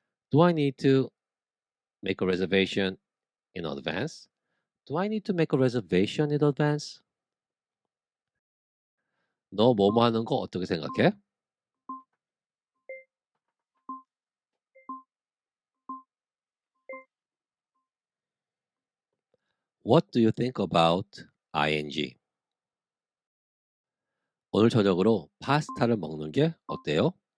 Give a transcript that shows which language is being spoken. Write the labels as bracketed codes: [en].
[en] Do I need to make a reservation in advance? Do I need to make a reservation in advance? [ko] 너 뭐뭐 하는 거 어떻게 생각해? [en] What do you think about ing? [ko] 오늘 저녁으로 파스타를 먹는 게 어때요?